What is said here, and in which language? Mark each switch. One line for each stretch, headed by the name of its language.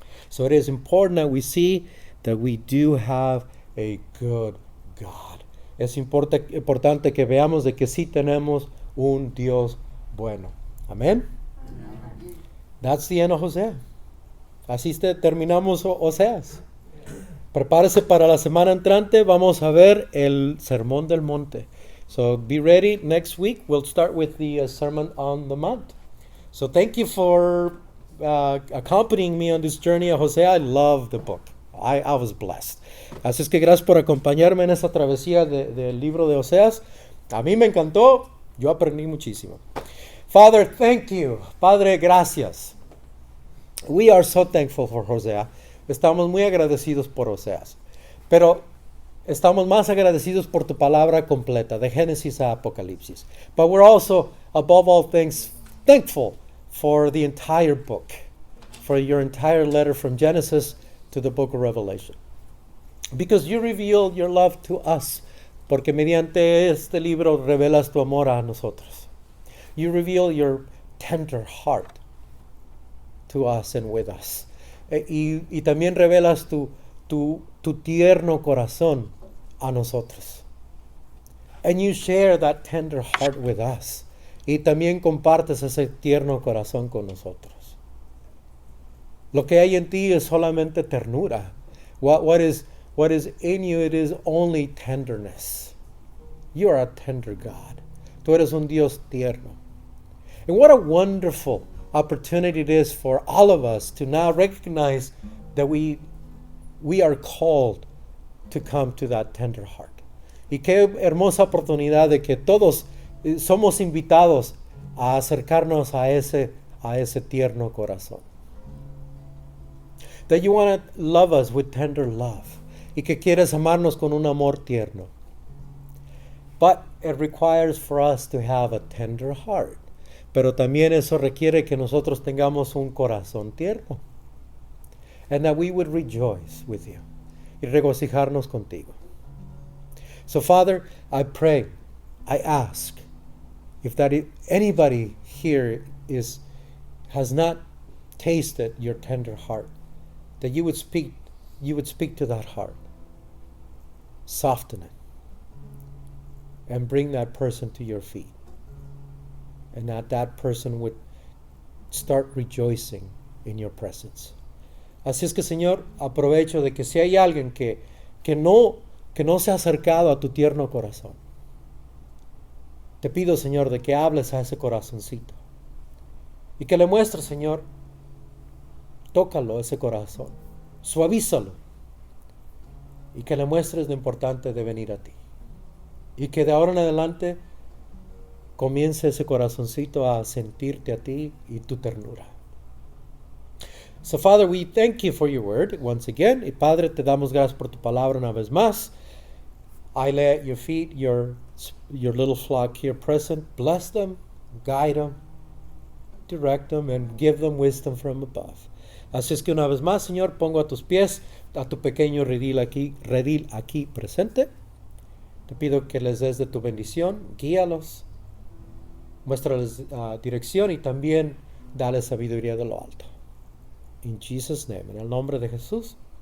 English: So it is important that we see that we do have a good God.
Spanish: Es importante que veamos de que sí tenemos un Dios bueno.
English: Amén. That's the end of Hosea.
Spanish: Así terminamos Oseas. Prepárese para la semana entrante. Vamos a ver el Sermón del Monte.
English: So be ready. Next week we'll start with the Sermon on the Mount. So thank you for accompanying me on this journey of Hosea. I love the book. I was blessed.
Spanish: Así es que gracias por acompañarme en esta travesía del libro de Oseas. A mí me encantó. Yo aprendí muchísimo.
English: Father, thank you.
Spanish: Padre, gracias.
English: We are so thankful for Hosea.
Spanish: Estamos muy agradecidos por Oseas. Pero estamos más agradecidos por tu palabra completa, de Génesis a Apocalipsis.
English: But we're also, above all things, thankful for the entire book, for your entire letter from Genesis to the book of Revelation. Because you reveal your love to us,
Spanish: porque mediante este libro revelas tu amor a nosotros.
English: You reveal your tender heart to us and with us.
Spanish: Y también revelas tu tierno corazón a nosotros.
English: And you share that tender heart with us.
Spanish: Y también compartes ese tierno corazón con nosotros. Lo que hay en ti es solamente ternura.
English: What is in you, it is only tenderness. You are a tender God.
Spanish: Tú eres un Dios tierno.
English: And what a wonderful opportunity it is for all of us to now recognize that we are called to come to that tender heart.
Spanish: Y qué hermosa oportunidad de que todos somos invitados a acercarnos a ese tierno corazón.
English: That you want to love us with tender love.
Spanish: Y que quieres amarnos con un amor tierno.
English: But it requires for us to have a tender heart.
Spanish: Pero también eso requiere que nosotros tengamos un corazón tierno.
English: And that we would rejoice with you.
Spanish: Y regocijarnos contigo.
English: So, Father, I pray, I ask, if anybody here has not tasted your tender heart, that you would speak to that heart, soften it, and bring that person to your feet, and that person would start rejoicing in your presence.
Spanish: Así es que, Señor, aprovecho de que si hay alguien que no se ha acercado a tu tierno corazón, te pido, Señor, de que hables a ese corazoncito y que le muestres, Señor, tócalo ese corazón, suavízalo, y que le muestres lo importante de venir a ti, y que de ahora en adelante comience ese corazoncito a sentirte a ti y tu ternura.
English: So, Father, we thank you for your word once again.
Spanish: Y Padre, te damos gracias por tu palabra una vez más.
English: I lay at your feet your little flock here present. Bless them, guide them, direct them, and give them wisdom from above.
Spanish: Así es que una vez más, Señor, pongo a tus pies a tu pequeño redil aquí presente. Te pido que les des de tu bendición, guíalos, muéstrales dirección y también dale sabiduría de lo alto.
English: In Jesus' name,
Spanish: en el nombre de Jesús.